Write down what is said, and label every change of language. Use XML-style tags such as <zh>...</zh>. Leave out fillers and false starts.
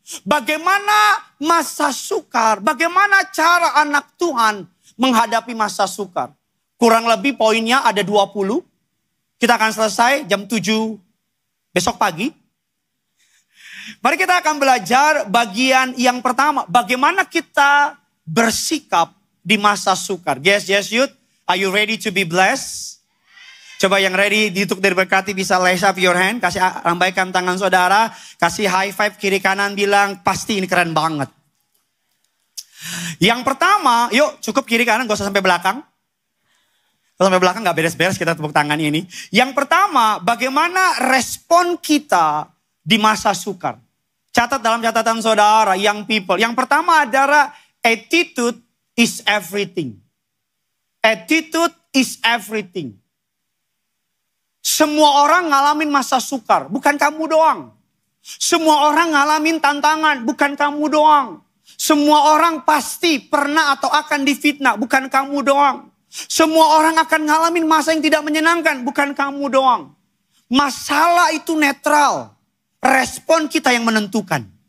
<id>Bagaimana masa sukar? Bagaimana cara anak Tuhan menghadapi masa sukar? Kurang lebih poinnya ada 20. Kita akan selesai jam 7 besok pagi. Mari kita akan belajar bagian yang pertama. Bagaimana kita bersikap di masa sukar. Yes, youth.</id> <en>Are you ready to be blessed?</en> <id>Coba yang ready untuk diberkati bisa</id> <en>raise up your hand.</en> <id>Kasih lambaikan tangan saudara. Kasih high five kiri kanan bilang pasti ini keren banget. Yang pertama, yuk cukup kiri kanan gak usah sampai belakang. Kalau sampai belakang gak beres-beres kita tepuk tangan ini. Yang pertama, bagaimana respon kita di masa sukar. Catat dalam catatan saudara, young people. Yang pertama adalah</id> <en>attitude is everything. Attitude is everything.</en> <id>Semua orang ngalamin masa sukar, bukan kamu doang. Semua orang ngalamin tantangan, bukan kamu doang. Semua orang pasti pernah atau akan difitnah, bukan kamu doang. Semua orang akan ngalamin masa yang tidak menyenangkan, bukan kamu doang. Masalah itu netral, respon kita yang menentukan.</id>